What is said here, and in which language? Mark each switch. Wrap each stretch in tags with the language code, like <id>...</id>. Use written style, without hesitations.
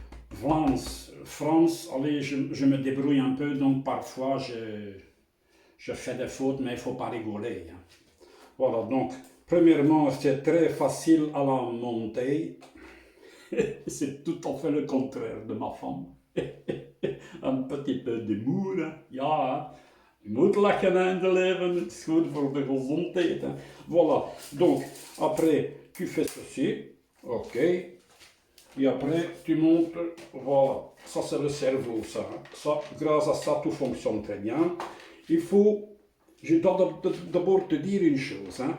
<fr>France, allez, je me débrouille un peu, donc parfois je fais des fautes, mais il ne faut pas rigoler. Hein. Voilà, donc, premièrement, c'est très facile à la monter. C'est tout à fait le contraire de ma femme. Un petit peu d'humour, hein. Ja, hein.</fr> <nl>Je moet lachen in de leven, het is goed voor de gezondheid. Hein.</nl> <fr>Voilà, donc, après, tu fais ceci, ok. Et après, tu montes, voilà, ça c'est le cerveau, ça. Ça, grâce à ça, tout fonctionne très bien. Il faut, je dois d'abord te dire une chose, hein.</fr>